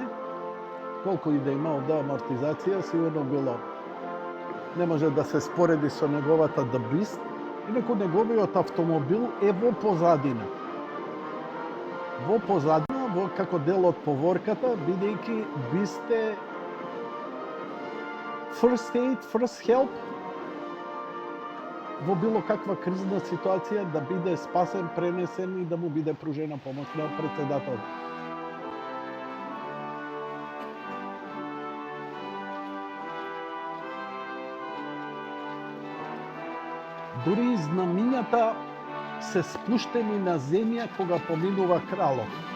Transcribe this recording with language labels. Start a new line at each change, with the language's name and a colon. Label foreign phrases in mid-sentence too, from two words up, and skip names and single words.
Macedonian: Колку и да имал да амортизација, сигурно било. Не може да се спореди со неговата The Beast, инаку неговиот автомобил е во позадина. Во позадина, како дел од поворката, бидејќи ви сте
English: first aid, first help,
Macedonian: во било каква кризна ситуација да биде спасен, пренесен и да му биде пружена помош на председателот. Дури и знамињата се спуштени на земја кога поминува кралот.